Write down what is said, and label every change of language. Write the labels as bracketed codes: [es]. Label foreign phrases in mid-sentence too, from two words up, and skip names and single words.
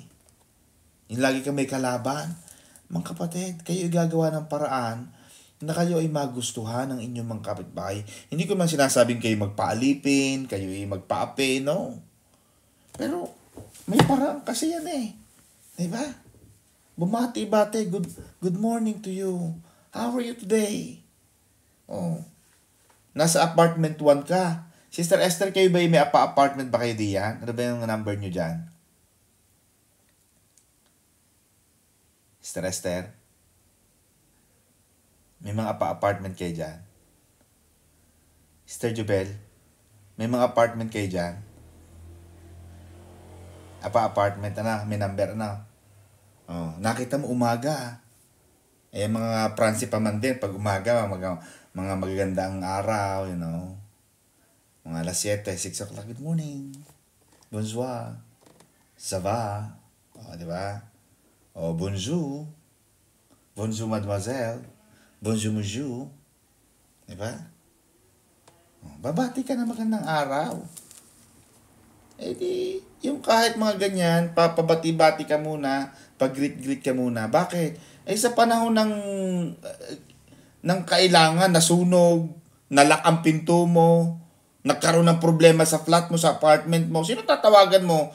[tl] Yung lagi ka may kalaban. Mga kapatid, kayo gagawa ng paraan na kayo ay magustuhan ng inyong mga kapitbahay. Hindi ko man sinasabing kayo magpaalipin, kayo ay magpaape, no? Pero may paraan kasi yan eh. Diba? Bumati-bati, [en] good morning to you. How are you today? [tl] Oh. Nasa apartment 1 ka. Sister Esther, kayo ba may apartment ba kayo diyan? Ano ba yung number nyo dyan? Sister Esther? May mga apartment kayo dyan? Sister Jubel? May mga apartment kayo dyan? Apartment na, may number na. Oh, nakita mo umaga. Mga Pransi pa man din, pag umaga, mga magagandang araw, [en] you know. [tl] Mga alas 7, [en] 6 o'clock, good morning. [fr] Bonsoir. Ça va? Oh, [tl] di ba? [fr] Oh, bonjour. Bonjour, mademoiselle. Bonjour, monsieur. [tl] Di ba? Oh, babati ka na magandang araw. Di, yung kahit mga ganyan, papabati-bati ka muna, pag-greet-greet ka muna. Bakit? Sa panahon ng kailangan, nasunog, nalak ang pinto mo, nagkaroon ng problema sa flat mo, sa apartment mo, sino tatawagan mo?